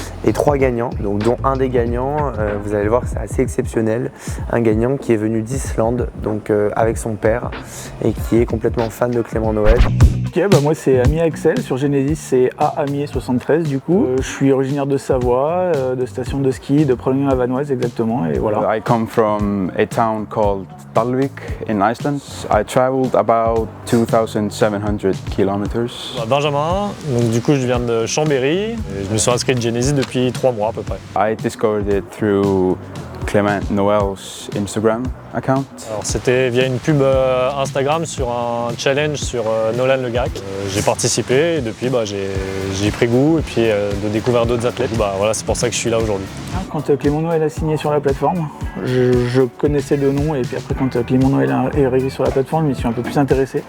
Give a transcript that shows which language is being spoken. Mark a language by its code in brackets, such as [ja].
[fr] Et 3 gagnants, donc dont un des gagnants, vous allez voir que c'est assez exceptionnel, un gagnant qui est venu d'Islande, donc avec son père, et qui est complètement fan de Clément Noël. Ok, moi c'est Ami Axel, sur Genesis c'est Amier73 du coup. Je suis originaire de Savoie, de station de ski, de Prolognon-la-Vanoise exactement, et voilà. [en] I come from a town called Dalvik in Iceland. I traveled about 2,700 kilometers. [fr] Benjamin, donc du coup je viens de Chambéry, et je me suis inscrit à Genesis depuis 3 mois à peu près. [en] I discovered it through Clément Noël's Instagram account. [fr] Alors c'était via une pub Instagram sur un challenge sur Nolan Le Grac. J'ai participé et depuis j'ai pris goût et puis de découvrir d'autres athlètes. Voilà, c'est pour ça que je suis là aujourd'hui. Quand Clément Noël a signé sur la plateforme, je connaissais de nom et puis après quand Clément Noël est arrivé sur la plateforme, je m'y suis un peu plus intéressé.